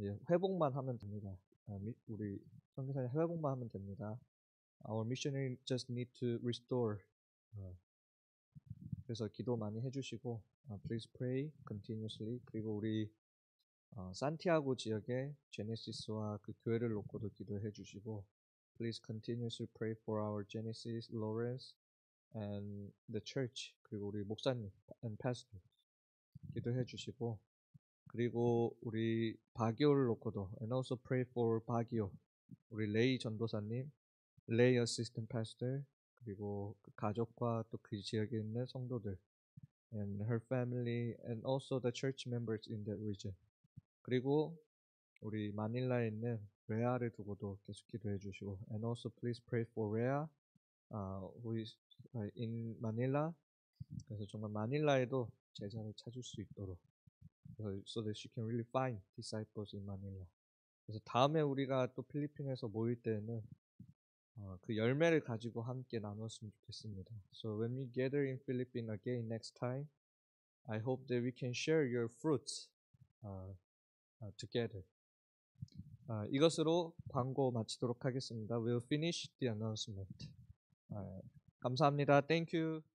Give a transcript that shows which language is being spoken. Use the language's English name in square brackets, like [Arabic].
[Korean] 회복만 하면 됩니다. 우리 선교사님 회복만 하면 됩니다. [English] Our missionary just need to restore. [Korean] 그래서 기도 많이 해주시고 [English] please pray continuously. [Korean] 그리고 우리 산티아고 지역의 제네시스와 그 교회를 놓고도 기도해 주시고 [English] please continuously pray for our Genesis, Lawrence, and the church. [Korean] 그리고 우리 목사님 and pastor 기도해 주시고 그리고 우리 바기오를 놓고도 [English] and also pray for 바기오 [Korean] 우리 레이 전도사님, 레이 assistant pastor 그리고 그 가족과 또 그 지역에 있는 성도들 [English] and her family and also the church members in that region. [Korean] 그리고 우리 마닐라에 있는 레아를 두고도 계속 기도해 주시고 [English] and also please pray for Rhea who is in Manila. [Korean] 그래서 정말 마닐라에도 제자를 찾을 수 있도록 [English] so that she can really find disciples in Manila. [Korean] 그래서 다음에 우리가 또 필리핀에서 모일 때는 그 열매를 가지고 함께 나눴으면 좋겠습니다. [English] So when we gather in Philippines again next time, I hope that we can share your fruits together. [Korean] 이것으로 광고 마치도록 하겠습니다. [English] We'll finish the announcement. [Korean] 감사합니다. [English] Thank you.